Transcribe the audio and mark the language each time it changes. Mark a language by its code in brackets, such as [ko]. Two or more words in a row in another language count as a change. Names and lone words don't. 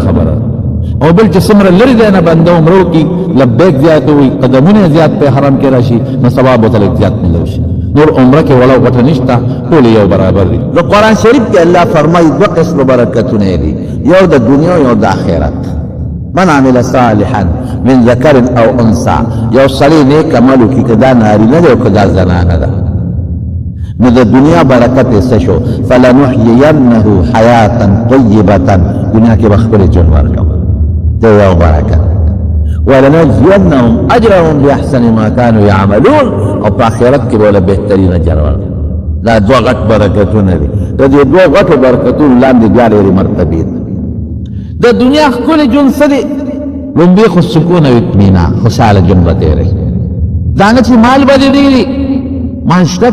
[ps] خبره او بل چې څومره لرې دی نه بنده عمره وکړي لبیک زیات وي قدمونه زیات په حرم کې راشي نو ثواب ورته لږ زیات ملو شي نور عمره کې ولا غټه نشته ټول یو برابر دي د قرآن شریف کې الله فرمایي دوه قسم برکتونه دي یو د دنیا او یو د آخرت [ar] من عمل صالحا من ذکر او انثى [ps] یو سړی نیک عمل وکړي که دا نارینه دی او که دا زنانه ده نو د دنیا برکت یې څه شو [ar] فلنحیینه حیاتا طیبة [ps] دنیا کې به خپل ژوند ورکوم دا یو برکت [ar] ولنجزینهم اجرهم باحسن ما كانوا يعملون [ps] او په آخرت کې به بهترین اجر ورکړي دا دوه غټ برکتونه دي د دې دوه غټو برکتونو لاندې بیا ډېرې مرتبې دي د دنیا ښکلی ژوند څه دی لومبې خو سکون او اطمینان خوشحاله ژوند به تېروي دا نه چې مال به دې ډېري مال شته